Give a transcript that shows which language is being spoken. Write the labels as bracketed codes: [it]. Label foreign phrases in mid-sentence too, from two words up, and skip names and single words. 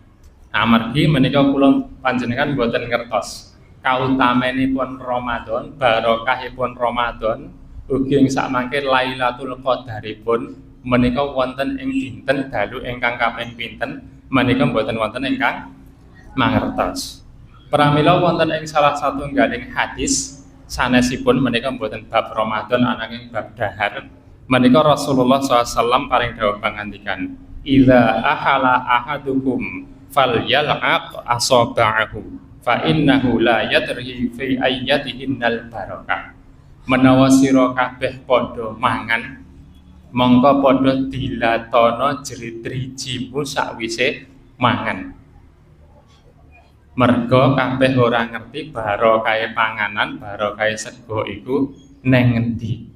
[jv] Amargi menika kula panjenengan mboten ngertos kautamanipun Ramadan, barokahipun Ramadan ugi ing sak mangke Lailatul Qadaripun menika wonten ing dinten dalu ingkang kaping pinten menika mboten wonten ingkang mangertos. Pramila wonten ing salah satunggaling hadis sanesipun menika mboten bab Ramadan ananging bab dahar menika Rasulullah SAW paring dawuh pangandikan [ar] إذا أكل أحدكم فليلعق أصابعه فإنه لا يدري في أيتهن البركة. [jv] Menawa sira kabeh padha mangan mongko padha dilatana jerit-rijimu sakwise mangan. Merga kabeh ora ngerti barokah panganan, barokah sego iku neng ngendi.